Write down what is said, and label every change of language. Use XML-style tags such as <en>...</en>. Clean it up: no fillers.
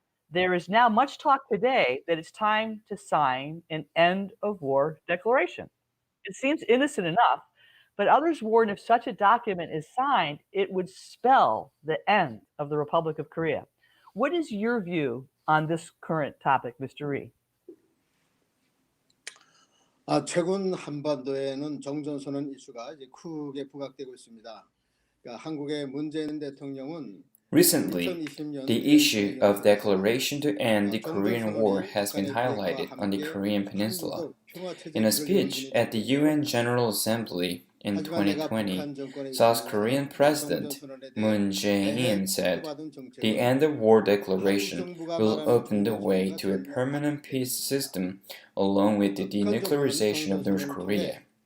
<en>There is now much talk today that it's time to sign an end of war declaration. It seems innocent enough, but others warn if such a document is signed, it would spell the end of the Republic of Korea. What is your view on this current topic, Mr. Rhee?</en> <ko>최근 한반도에는 정전선언 이슈가 이제 크게 부각되고 있습니다. 한국의 문재인 대통령은</ko> <en>Recently, the issue of declaration to end the Korean War has been highlighted on the Korean Peninsula. In a speech at the UN General Assembly in 2020, South Korean President Moon Jae-in said, "The end of war declaration will open the way to a permanent peace system along with the denuclearization of North Korea."</en>